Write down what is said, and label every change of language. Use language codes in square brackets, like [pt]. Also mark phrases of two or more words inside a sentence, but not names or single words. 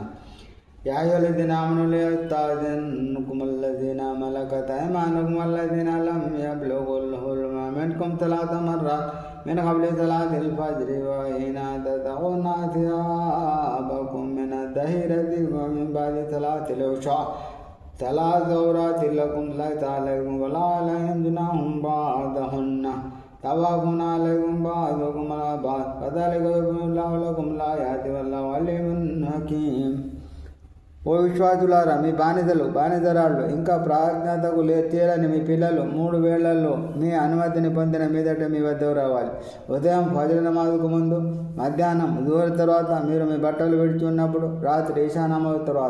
[ar] يا أيها الذين آمنوا ليستأذنكم الذين ملكت أيمانكم والذين لم يبلغوا الحلم منكم ثلاث مرات من قبل صلاة الفجر وحين تضعون ثيابكم من الظهيرة ومن بعد صلاة العشاء ثلاث عورات لكم ليس عليكم ولا عليهم جناح بعضهن طوافون عليكم بعضكم على بعض كذلك يبين الله لكم الآيات والله عليم حكيم. [te] ఓ విశ్వాసులారా, మీ బానిసరాళ్ళు ఇంకా ప్రాజ్ఞతకు చేరని మీ పిల్లలు 3 వేళ్లలో మీ అనుమతిని పొందిన మీదట మీ వద్దకు రావాలి. ఉదయం ఫజ్ర్ నమాజుకు ముందు, మధ్యాహ్నం జుహర్ తర్వాత, మీరు మీ బట్టలు విడిచి ఉన్నప్పుడు, రాత్రి ఈశా నమాజ్ తర్వాత.